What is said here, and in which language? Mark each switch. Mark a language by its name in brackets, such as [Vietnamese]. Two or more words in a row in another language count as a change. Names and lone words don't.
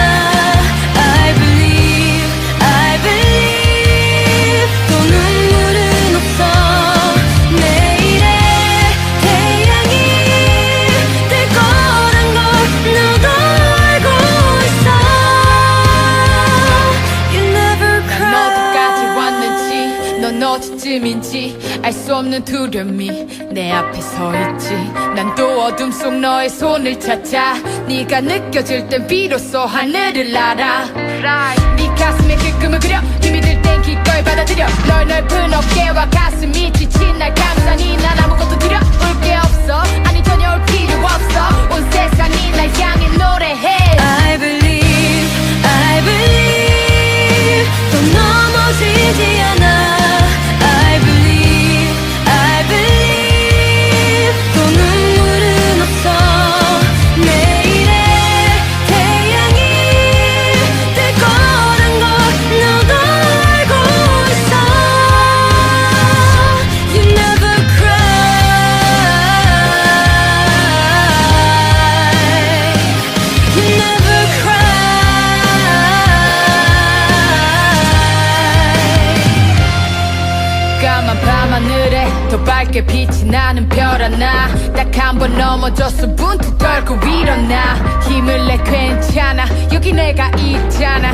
[English] I believe [Korean] 또 눈물은 없어. 내일의 태양이 뜰 거란 걸 너도 알고 있어. [English] You never cry. [Korean] 난 어디까지 왔는지 넌 어디쯤인지 알 수 없는 두려움이 내 앞에 서 있지. 난 또 어둠 속 너의 손을 찾아. 네가 느껴질 땐 비로소 하늘을 알아. 네 가슴에 그 꿈을 그려. 힘이 들 땐 기꺼이 받아들여. 널 넓은 어깨와 가슴이 지친 날 감싸니 난 아무것도 두려울 게 없어. 아니 전혀 올 필요 없어. 온 세상이 날 향해 노래해. [English] I believe [Korean] 또 넘어지지 않아. [English] I believe [Korean] 또 눈물은 없어. 내일의 태양이 뜰 거란 걸 너도 알고 있어. [English] You never cry. You never cry. [Korean] 까만 밤하늘에 더 밝게 빛이 나는 별 하나. 딱 한 번 넘어져서 분투 떨고 일어나. 힘을 내 괜찮아. 여기 내가 있잖아.